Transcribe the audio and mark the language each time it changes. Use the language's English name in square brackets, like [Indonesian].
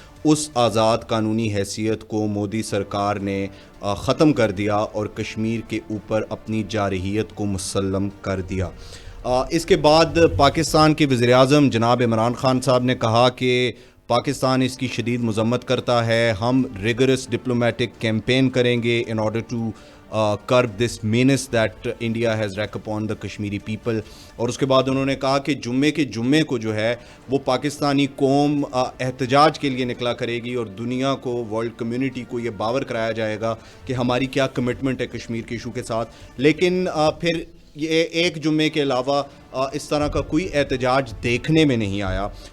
[Urdu] اس آزاد قانونی حیثیت کو مودی سرکار نے ختم کر دیا اور کشمیر کے اوپر اپنی جارحیت کو مسلم کر دیا. اس کے بعد پاکستان کے وزیر اعظم جناب عمران خان صاحب نے کہا کہ پاکستان اس کی شدید مذمت کرتا ہے. ہم ریگرس ڈپلومیٹک کیمپین کریں گے [English] In order to curb this menace that India has racked upon the Kashmiri people. [Urdu] اور اس کے بعد انہوں نے کہا کہ جمعے کو جو ہے وہ پاکستانی قوم احتجاج کے لیے نکلا کرے گی اور دنیا کو، ورلڈ کمیونٹی کو یہ باور کرایا جائے گا کہ ہماری کیا کمٹمنٹ ہے کشمیر کے ایشو کے ساتھ. لیکن پھر یہ ایک جمعے کے علاوہ اس طرح کا کوئی احتجاج دیکھنے میں نہیں آیا.